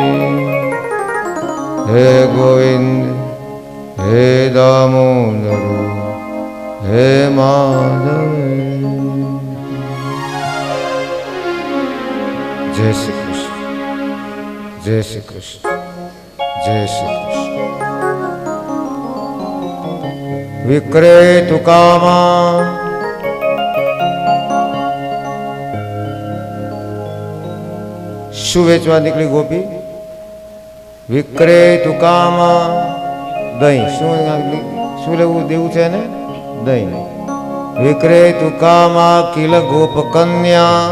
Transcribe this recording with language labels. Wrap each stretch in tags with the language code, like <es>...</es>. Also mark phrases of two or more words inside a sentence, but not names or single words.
<sa>हे गोविंद हे दामोदर हे माधव।</sa> <hi>जय श्री कृष्ण जय श्री कृष्ण जय श्री कृष्ण।</hi> <sa>विक्रेतु कामान्</sa> <gu>શું વેચવા નીકળી ગોપી?</gu> <sa>विक्रेतु कामा દહીં.</sa> <gu>શું લેવું દેવું છે ને? દહીં.</gu> <sa>विक्रेतु कामा किल गोप कन्या.</sa>